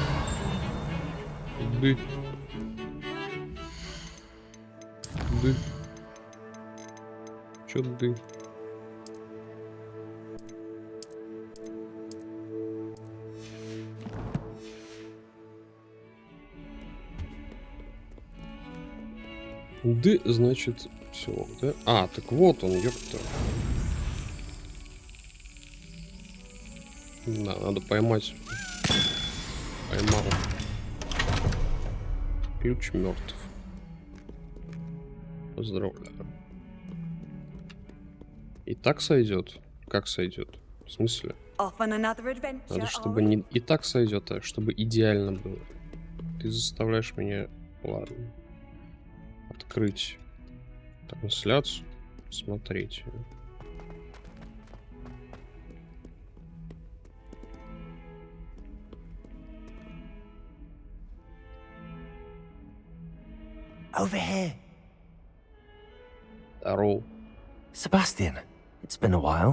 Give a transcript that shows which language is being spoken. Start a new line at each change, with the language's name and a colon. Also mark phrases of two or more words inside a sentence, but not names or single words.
Russian: Ды. Чё ды? Ды, значит, все, да? А, так вот он, ёпта. Да, надо поймать. Поймал. Ключ мертв. Поздравляю. И так сойдет? Как сойдет? В смысле? Надо, чтобы не и так сойдет, а чтобы идеально было. Ты заставляешь меня, ладно, открыть трансляцию, смотреть.
English: Over here.
Russian: Здорово.
English: Sebastian, it's been a while.